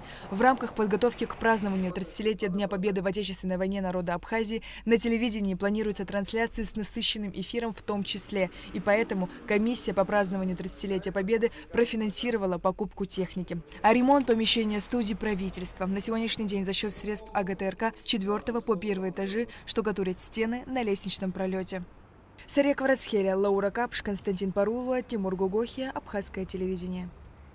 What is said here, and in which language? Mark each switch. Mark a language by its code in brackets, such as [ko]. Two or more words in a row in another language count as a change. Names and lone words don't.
[ru] В рамках подготовки к празднованию 30-летия Дня Победы в Отечественной войне народа Абхазии на телевидении планируются трансляции с насыщенным эфиром в том числе. И поэтому комиссия по празднованию 30-летия Победы профинансировала покупку техники. А ремонт помещения студии правительства на сегодняшний день за счет средств АГТРК с 4 по 1 этажи штукатурить стены на лестничном пролете. Сария Кварацхеля, Лаура Капш, Константин Парулуа, Тимур Гогохия, Абхазское телевидение.